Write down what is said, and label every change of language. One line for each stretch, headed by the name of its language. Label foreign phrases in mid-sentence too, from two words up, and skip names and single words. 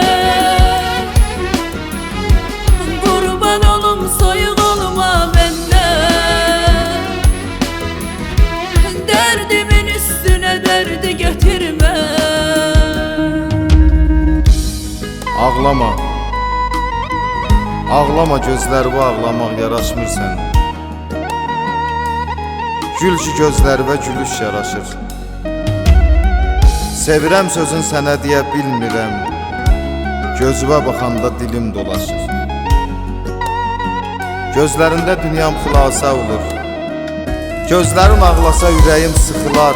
Turkish: Kurban olum soyuk olma benden, derdimin üstüne derdi getirme.
Azerbaijani: Ağlama, ağlama, gözlərimi ağlamaq yaraşmır sənə. Gül ki gözlərimə gülüş yaraşır. Sevirəm sözün sənə deyə bilmirəm, gözümə baxanda dilim dolaşır. Gözlərində dünyam xülasa olur, gözlərim ağlasa ürəyim sıxılar.